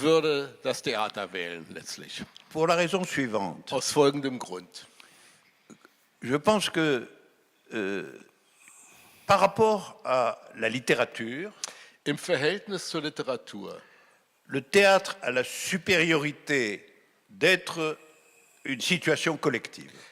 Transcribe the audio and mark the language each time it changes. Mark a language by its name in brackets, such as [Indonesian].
[German] würde das Theater wählen, letztlich. [French] Pour la raison suivante. [German] Aus folgendem Grund. [French] Je pense que par rapport à la littérature, [German] Im Verhältnis zur Literatur [French] le théâtre a la supériorité d'être une situation collective.